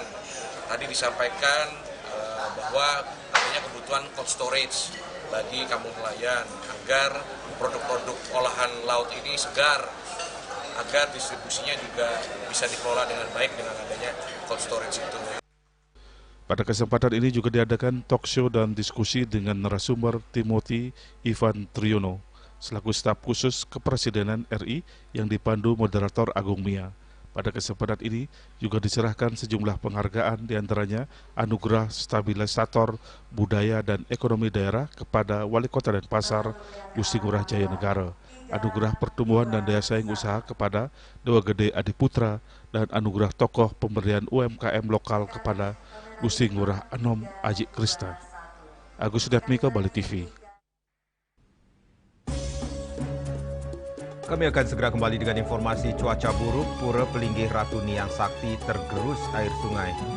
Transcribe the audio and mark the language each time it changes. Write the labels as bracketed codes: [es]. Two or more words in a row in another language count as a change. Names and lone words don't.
[id] Tadi disampaikan bahwa adanya kebutuhan [en] cold storage [id] bagi kampung nelayan agar produk-produk olahan laut ini segar, agar distribusinya juga bisa dikelola dengan baik dengan adanya [en] cold storage [id] itu. Pada kesempatan ini juga diadakan [en] talk show [id] dan diskusi dengan narasumber Timothy Ivan Triono, selaku staf khusus Kepresidenan RI yang dipandu moderator Agung Mia. Pada kesempatan ini juga diserahkan sejumlah penghargaan diantaranya Anugerah Stabilisator Budaya dan Ekonomi Daerah kepada Wali Kota Denpasar Gusti Ngurah Jaya Negara, Anugerah Pertumbuhan dan Daya Saing Usaha kepada Dewa Gede Adi Putra, dan Anugerah Tokoh Pemberdayaan UMKM Lokal kepada Gusti Ngurah Anom Aji Krista. Agus Sudatmika, Bali TV. Kami akan segera kembali dengan informasi cuaca buruk. Pura Pelinggih Ratu Niang Sakti tergerus air sungai.